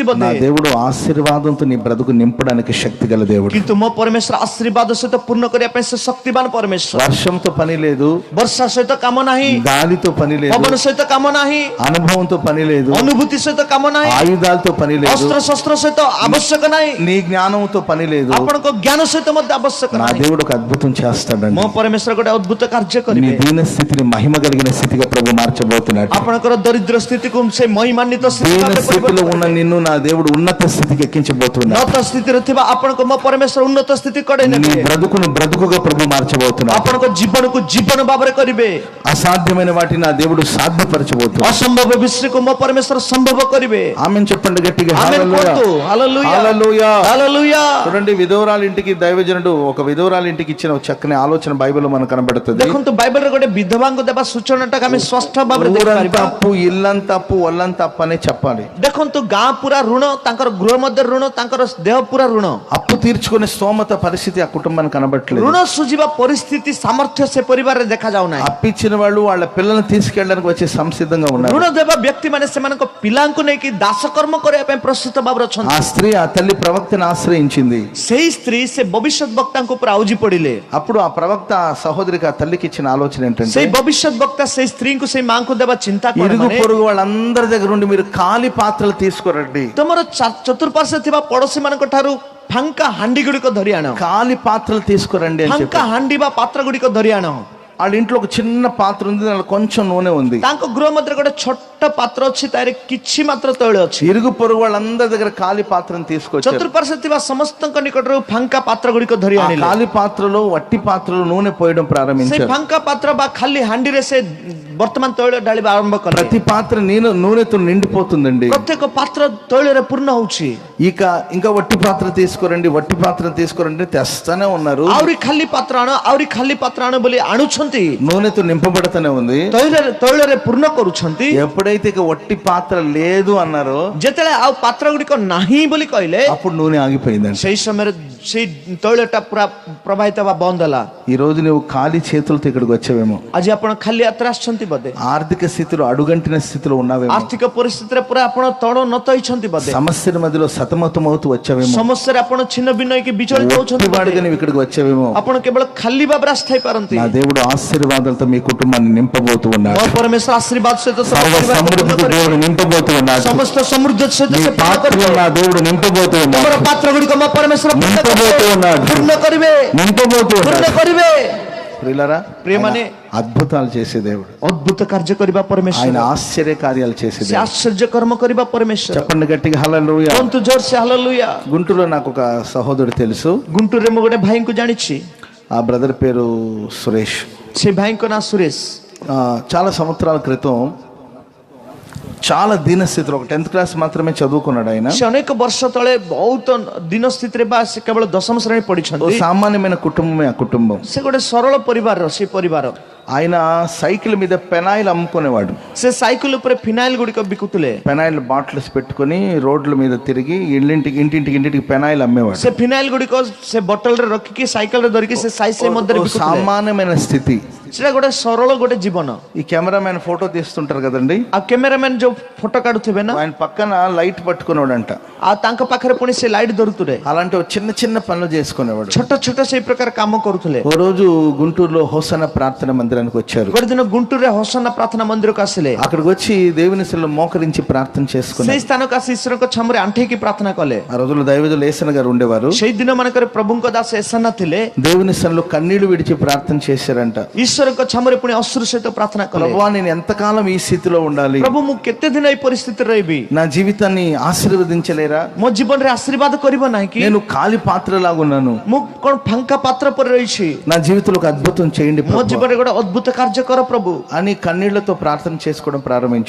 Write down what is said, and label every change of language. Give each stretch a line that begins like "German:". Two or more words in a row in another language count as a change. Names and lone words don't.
Telugu: నా
Odia: ବୋଧେ,
Telugu: దేవుడు ఆశీర్వాదంతో నీ బ్రతుకు నింపడానికి శక్తి గల దేవుడు.
Odia: କିନ୍ତୁ ମୋ ପରମେଶ୍ୱର ଆଶୀର୍ବାଦ ସହିତ ପୂର୍ଣ୍ଣ କରିବା ପାଇଁ ସେ ଶକ୍ତିମାନ ପରମେଶ୍ୱର।
Telugu: వర్షంతో పని లేదు,
Odia: ବର୍ଷା ସହିତ କାମ ନାହିଁ,
Telugu: గాలితో పని లేదు,
Odia: ପବନ ସହିତ କାମ ନାହିଁ,
Telugu: అనుభవంతో పని లేదు,
Odia: ଅନୁଭୂତି ସହିତ କାମ ନାହିଁ,
Telugu: ఆయుధాలతో పని లేదు,
Odia: ଅସ୍ତ୍ର ଶସ୍ତ୍ର ସହିତ ଆବଶ୍ୟକ ନାହିଁ,
Telugu: నీ జ్ఞానంతో పని లేదు.
Odia: ଆପଣଙ୍କ ଜ୍ଞାନ ସହିତ ମଧ୍ୟ ଆବଶ୍ୟକ
Telugu: నా
Odia: ନାହିଁ।
Telugu: దేవుడు ఒక అద్భుతం చేస్తాడండి.
Odia: ମୋ ପରମେଶ୍ୱର ଗୋଟେ ଅଦ୍ଭୁତ କାର୍ଯ୍ୟ
Telugu: నీ
Odia: କରିବେ।
Telugu: దీన స్థితిని మహిమ కలిగిన స్థితిగా ప్రభు మార్చబోతున్నాడు.
Odia: ଆପଣଙ୍କର ଦରିଦ୍ର ସ୍ଥିତିକୁ ସେ ମହିମାନ୍విତ ସ୍ଥିତି
Telugu: దీన
Odia: ଭାବରେ
Telugu: స్థితిలో
Odia: ପରିବର୍ତ୍ତନ
Telugu: ఉన్న నిన్ను నా దేవుడు ఉన్నత స్థితికి ఎక్కించబోతున్నాడు.
Odia: ନତ ସ୍ଥିତିରେ ଥିବା ଆପଣଙ୍କ ମୋ ପରମେଶ୍ୱର ଉନ୍ନତ ସ୍ଥିତି କଡ଼େଇ
Telugu: నీ
Odia: ନେବେ।
Telugu: బ్రతుకును బ్రతుకుగా ప్రభు మార్చబోతున్నాడు.
Odia: ଆପଣଙ୍କ ଜୀବନକୁ ଜୀବନ ଭାବରେ କରିବେ।
Telugu: అసాధ్యమైన వాటిని నా దేవుడు సాధ్యపరచబోతున్నాడు.
Odia: ଅସମ୍ଭବ ବିଷୟକୁ ମୋ ପରମେଶ୍ୱର ସମ୍ଭବ କରିବେ।
Telugu: ఆమెన్ చెప్పండి గట్టిగా. ఆమేన్ హల్లెలూయా.
Odia: କୁହନ୍ତୁ। ହାଲେଲୁୟା
Telugu: హల్లెలూయా. హల్లెలూయా. చూడండి, విధవరాల ఇంటికి దైవజనుడు ఒక విధవరాల ఇంటికి ఇచ్చిన ఒక చక్కని ఆలోచన బైబిల్లో మనకు కనబడుతుంది.
Odia: ଦେଖନ୍ତୁ ବାଇବେଲରେ ଗୋଟେ ବିଧବାଙ୍କୁ ଦେବା ସୂଚନାଟାକୁ ଆମେ ସ୍ପଷ୍ଟ ଭାବରେ ଦେଖିପାରିବା.
Telugu: అప్పు, ఇల్లంత అప్పు, ఒళ్ళంత అప్పు అనే చెప్పాలి.
Odia: ଦେଖନ୍ତୁ ଗାଁ ପୁରା ଋଣ, ତାଙ୍କର ଗୃହ ମଧ୍ୟ ଋଣ, ତାଙ୍କର ଦେହ ପୁରା ଋଣ.
Telugu: అప్పు తీర్చుకునే స్తోమత పరిస్థితి ఆ కుటుంబానికి కనబడట్లేదు.
Odia: ଋଣ ସୁଝିବା ପରିସ୍ଥିତି ସାମର୍ଥ୍ୟ ସେ ପରିବାରରେ ଦେଖାଯାଉନାହିଁ.
Telugu: అప్పిచ్చిన వాళ్ళు వాళ్ళ పిల్లల్ని తీసుకెళ్ళడానికి వచ్చే సంసిద్ధంగా ఉన్నారు.
Odia: ଋଣ ଦେବା ବ୍ୟକ୍ତି ମାନେ ସେମାନଙ୍କ ପିଲାଙ୍କୁ ନେଇକି ଦାସକର୍ମ କରିବା ପାଇଁ ପ୍ରସ୍ତୁତ ଭାବରେ
Telugu: ఆ
Odia: ଅଛନ୍ତି.
Telugu: స్త్రీ ఆ తల్లి ప్రవక్తను ఆశ్రయించింది.
Odia: ସେଇ ସ୍ତ୍ରୀ ସେ ଭବିଷ୍ୟତ ବକ୍ତାଙ୍କ ଉପରେ ଆଉଜି ପଡିଲେ.
Telugu: అప్పుడు ఆ ప్రవక్త ఆ సహోదరికి ఆ తల్లికి ఇచ్చిన ఆలోచన ఏంటంటే,
Odia: ସେଇ ଭବିଷ୍ୟତ ବକ୍ତା ସେଇ ସ୍ତ୍ରୀଙ୍କୁ ସେଇ ମାଙ୍କୁ ଦେବା ଚିନ୍ତା କଲେ
Telugu: ఇరుగు
Odia: ମାନେ
Telugu: పొరుగు వాళ్ళందరి దగ్గర నుండి మీరు ఖాళీ పాత్రలు తీసుకురండి.
Odia: ତମର ଚତୁଃପାର୍ଶ୍ୱରେ ଥିବା ପଡୋଶୀ ମାନଙ୍କ ଠାରୁ ଫାଙ୍କା ହାଣ୍ଡି ଗୁଡିକ ଧରି ଆଣ.
Telugu: ఖాళీ పాత్రలు తీసుకురండి అని
Odia: ଫାଙ୍କା
Telugu: చెప్పి.
Odia: ହାଣ୍ଡି ବା ପାତ୍ର ଗୁଡିକ ଧରି ଆଣ.
Telugu: వాళ్ళ ఇంట్లో ఒక చిన్న పాత్ర ఉంది, దానిలో కొంచెం నూనె ఉంది.
Odia: ତାଙ୍କ ଗୃହ ମଧ୍ୟରେ ଗୋଟେ ଛୋଟ ପାତ୍ର ଅଛି, ତାରେ କିଛି ମାତ୍ର ତୈଳ ଅଛି.
Telugu: ఇరుగు పొరుగు వాళ్ళందరి దగ్గర ఖాళీ పాత్రను తీసుకొచ్చారు.
Odia: ଚତୁଃପାର୍ଶ୍ୱରେ ଥିବା ସମସ୍ତଙ୍କ ନିକଟରୁ ଫାଙ୍କା ପାତ୍ର ଗୁଡିକ ଧରି
Telugu: ఆ
Odia: ଆଣିଲେ.
Telugu: ఖాళీ పాత్రలో వట్టి పాత్రలో నూనె పోయడం
Odia: ସେଇ
Telugu: ప్రారంభించారు.
Odia: ଫାଙ୍କା ପାତ୍ର ବା ଖାଲି ହାଣ୍ଡିରେ ସେ ବର୍ତ୍ତମାନ ତୈଳ ଢାଳିବା ଆରମ୍ଭ କଲେ.
Telugu: ప్రతి పాత్ర నూనెతో నిండిపోతుందండి.
Odia: ପ୍ରତ୍ୟେକ ପାତ୍ର ତୈଳରେ ପୂର୍ଣ୍ଣ ହଉଛି.
Telugu: ఇంకా వట్టి పాత్ర తీసుకురండి, వట్టి పాత్ర తీసుకురండి తెస్తానే ఉన్నారు.
Odia: ଆହୁରି ଖାଲି ପାତ୍ର ଆଣ, ଆହୁରି ଖାଲି ପାତ୍ର ଆଣ ବୋଲି ଆଣୁଛନ୍ତି.
Telugu: నూనెతో నింపబడతానే ఉంది.
Odia: ତୈଳରେ ପୂର୍ଣ୍ଣ କରୁଛନ୍ତି.
Telugu: ఎప్పుడైతే ఇక వట్టి పాత్ర లేదు అన్నారో,
Odia: ଯେତେବେଳେ ଆଉ ପାତ୍ର ଗୁଡିକ ନାହିଁ ବୋଲି କହିଲେ,
Telugu: అప్పుడు నూనె ఆగిపోయిందండి.
Odia: ସେଇ ସମୟରେ ସେଇ ତୈଳଟା ପୁରା ପ୍ରବାହିତ ହେବା ବନ୍ଦ ହେଲା.
Telugu: ఈ రోజు నువ్వు ఖాళీ చేతులతో ఇక్కడికి వచ్చావేమో.
Odia: ଆଜି ଆପଣ ଖାଲି ଯାତ୍ରା ଆସିଛନ୍ତି ବୋଧେ.
Telugu: ఆర్థిక స్థితిలో అడుగంటిన స్థితిలో ఉన్నావేమో.
Odia: ଆର୍ଥିକ ପରିସ୍ଥିତିରେ ପୁରା ଆପଣ ତଳ ନତ ହେଇଛନ୍ତି ବୋଧେ.
Telugu: సమస్యల మధ్యలో సతమతమవుతూ వచ్చావేమో.
Odia: ସମସ୍ୟାରେ ଆପଣ ଛିନ୍ନ ଭିନ୍ନ ହେଇକି ବିଚଳିତ ହଉଛନ୍ତି ବୋଧେ.
Telugu: వాడిగా నువ్వు ఇక్కడికి వచ్చావేమో.
Odia: ଆପଣ କେବଳ ଖାଲି ଭାବରେ ଆସିଥାଇ ପାରନ୍ତି.
Telugu: నా దేవుడు ఆశీర్వాదాలతో మీ కుటుంబాన్ని నింపబోతూ ఉన్నాడు.
Odia: ମୋ పరమేଶ୍ୱର ఆశీర్ବାଦ ସହିତ
Telugu: సర్వ సమృద్ధితో దేవుడు నింపబోతూ ఉన్నాడు.
Odia: ସମସ୍ତ ସମୃଦ୍ଧ ସହିତ
Telugu: నీ
Odia: ସେ ପୂର୍ଣ୍ଣ
Telugu: పాత్రలో
Odia: କରିବେ.
Telugu: నా దేవుడు నింపబోతూ ఉన్నాడు.
Odia: ତମର ପାତ୍ର ଗୁଡିକ ମୋ పరమేଶ୍ୱର
Telugu: నింపబోతూ ఉన్నాడు.
Odia: ପୂର୍ଣ୍ଣ କରିବେ,
Telugu: నింపబోతూ
Odia: ପୂର୍ଣ୍ଣ
Telugu: ఉన్నాడు.
Odia: କରିବେ.
Telugu: ప్రియులారా,
Odia: ప్రియମାନେ,
Telugu: అద్భుతాలు చేసే దేవుడు.
Odia: ଅଦ୍ଭୁତ କାର୍ଯ୍ୟ କରିବା
Telugu: ఆయన
Odia: ପରମେଶ୍ୱର.
Telugu: ఆశ్చర్య కార్యాలు చేసే
Odia: ସେ
Telugu: దేవుడు.
Odia: ଆଶ୍ଚର୍ଯ୍ୟ କର୍ମ କରିବା ପରମେଶ୍ୱର.
Telugu: చెప్పండి గట్టిగా హల్లెలూయా.
Odia: କୁହନ୍ତୁ ଜୋରସେ ହାଲେଲୁୟା.
Telugu: గుంటూరులో నాకు ఒక సహోదరుడు తెలుసు.
Odia: ଗୁଣ୍ଟୁରରେ ମୁଁ ଗୋଟେ ଭାଇଙ୍କୁ ଜାଣିଛି.
Telugu: ఆ బ్రదర్ పేరు సురేష్.
Odia: ସେ ଭାଇଙ୍କ ନାଁ ସୁରେଶ.
Telugu: చాలా సంవత్సరాల క్రితం చాలా దీనస్థితిలో ఒక 10th క్లాస్ మాత్రమే చదువుకున్నాడు ఆయన.
Odia: ସେ ଅନେକ ବର୍ଷ ତଳେ ବହୁତ ଦିନ ସ୍ଥିତିରେ ବା ସେ କେବଳ ଦଶମ ଶ୍ରେଣୀ
Telugu: ఓ
Odia: ପଢିଛନ୍ତି.
Telugu: సామాన్యమైన కుటుంబమే ఆ కుటుంబం.
Odia: ସେ ଗୋଟେ ସରଳ ପରିବାରର ସେ ପରିବାର.
Telugu: ఆయన సైకిల్ మీద పెనాయిల్ అమ్ముకునేవాడు.
Odia: ସେ ସାଇକେଲ ଉପରେ ଫିନାଇଲ ଗୁଡିକ ବିକୁଥିଲେ.
Telugu: పెనాయిల్ బాటిల్స్ పెట్టుకుని రోడ్ల మీద తిరిగి ఇంటింటికి పెనాయిల్ అమ్మేవాడు.
Odia: ସେ ଫିନାଇଲ ଗୁଡିକ ସେ ବୋଟଲରେ ରଖିକି ସାଇକେଲରେ ଧରିକି ସେ ସାଇ ସାଇ ମଧ୍ୟରେ
Telugu: ఓ
Odia: ବିକୁଥିଲେ.
Telugu: సామాన్యమైన స్థితి.
Odia: ସେଟା ଗୋଟେ ସରଳ ଗୋଟେ ଜୀବନ.
Telugu: ఈ కెమెరామెన్ ఫోటో తీస్తుంటారు కదండి,
Odia: ଆଉ କ୍ୟାମେରାମ୍ୟାନ ଯୋଉ ଫଟୋ କାଢୁଥିବେ ନା,
Telugu: ఆయన పక్కన లైట్ పట్టుకునేవాడంట.
Odia: ଆଉ ତାଙ୍କ ପାଖରେ ପୁଣି ସେ ଲାଇଟ୍ ଧରୁଥିଲେ.
Telugu: అలాంటి ఓ చిన్న చిన్న పనులు చేసుకునేవాడు.
Odia: ଛୋଟ ଛୋଟ ସେଇ ପ୍ରକାର କାମ କରୁଥିଲେ.
Telugu: ఓ రోజు గుంటూరులో హోసన ప్రార్థన మందిరానికి వచ్చారు.
Odia: ଗୋଟେ ଦିନ ଗୁଣ୍ଟୁରରେ ହୋସନା ପ୍ରାର୍ଥନା ମନ୍ଦିରକୁ ଆସିଲେ.
Telugu: అక్కడికి వచ్చి దేవుని సన్నిధిలో మోకరించి ప్రార్థన చేసుకున్నారు.
Odia: ସେଇ ସ୍ଥାନକୁ ଆସି ଈଶ୍ୱରଙ୍କ ଛାମୁରେ ଆଣ୍ଠେଇକି ପ୍ରାର୍ଥନା କଲେ.
Telugu: ఆ రోజుల్లో దైవజనులు ఏసన్న గారు ఉండేవారు.
Odia: ସେଇ ଦିନ ମାନଙ୍କରେ ପ୍ରଭୁଙ୍କ ଦାସ ଏସାନା ଥିଲେ.
Telugu: దేవుని సన్నిధిలో కన్నీళ్లు విడిచి ప్రార్థన చేశారంట.
Odia: ଈଶ୍ୱରଙ୍କ ଛାମୁରେ ପୁଣି ଅଶ୍ରୁ ସହିତ ପ୍ରାର୍ଥନା କଲେ.
Telugu: ప్రభువా, నేను ఎంతకాలం ఈ స్థితిలో ఉండాలి?
Odia: ପ୍ରଭୁ, ମୁଁ କେତେ ଦିନ ଏଇ ପରିସ୍ଥିତିରେ ରହିବି?
Telugu: నా జీవితాన్ని ఆశీర్వదించలేరా?
Odia: ମୋ ଜୀବନରେ ଆଶୀର୍ବାଦ କରିବ ନାହିଁ କି?
Telugu: నేను ఖాళీ పాత్రలాగున్నాను.
Odia: ମୁଁ କଣ ଫାଙ୍କା ପାତ୍ର ପରେ ରହିଛି?
Telugu: నా జీవితంలో ఒక అద్భుతం చేయండి
Odia: ମୋ
Telugu: ప్రభువా
Odia: ଜୀବନରେ ଗୋଟେ ଅଦ୍ଭୁତ କାର୍ଯ୍ୟ କର ପ୍ରଭୁ
Telugu: అని కన్నీళ్లతో ప్రార్థన చేసుకోవడం ప్రారంభించారు.